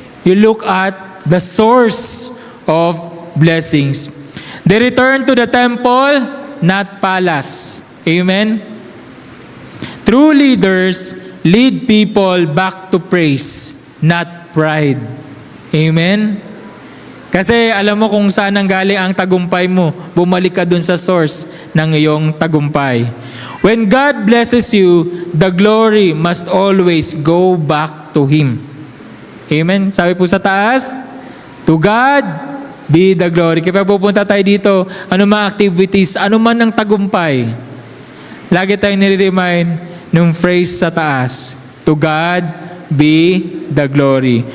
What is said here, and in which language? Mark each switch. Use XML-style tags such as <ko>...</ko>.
<en>You look at the source of blessings. They return to the temple, not palace. Amen? True leaders lead people back to praise, not pride. Amen?</en> <tl>Kasi alam mo kung saan ang galing ang tagumpay mo, bumalik ka dun sa source ng iyong tagumpay.</tl> <en>When God blesses you, the glory must always go back to Him. Amen?</en> <tl>Sabi po sa taas,</tl> <en>to God be the glory.</en> <tl>Kaya pupunta tayo dito, ano mga activities, ano man ang tagumpay, lagi tayong nire-remind ng phrase sa taas,</tl> <en>to God be the glory.</en>